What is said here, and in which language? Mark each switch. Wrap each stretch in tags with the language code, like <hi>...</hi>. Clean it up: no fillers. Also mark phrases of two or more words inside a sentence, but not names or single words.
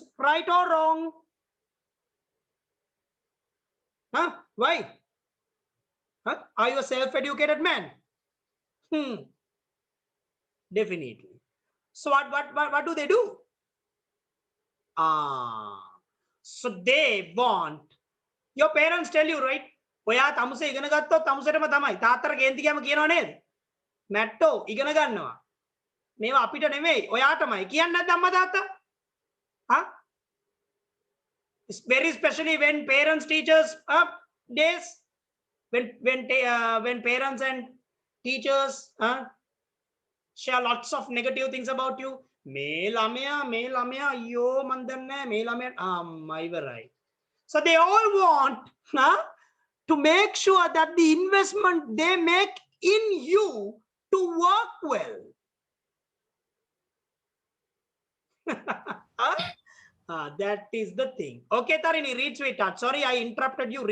<en>Right or wrong? Huh? Why? Huh? Are you a self-educated man? Definitely. So what do they do? So they want, your parents tell you, right?</en> <si>ඔයා තමුසේ ඉගෙන ගත්තොත් තමුසෙටම තමයි. තාත්තට කේන්ති ගෑම කියනව නේද? මැට්ටෝ ඉගෙන ගන්නවා. මේවා අපිට නෙමෙයි ඔයාටමයි. කියන්නේ නැද්ද අම්මා තාත්තා?</si> <en>Huh? Very especially when parents teachers days, when parents and teachers share lots of negative things about you.</en> <si>මේ ළමයා අයියෝ මන් දන්නේ නැහැ මේ ළමයා අම්මා ඉවරයි.</si> <en>So they all want to make sure that the investment they make in you to work well. That is the thing. Okay, Tarini, read, sweetheart. Sorry, I interrupted you.</en>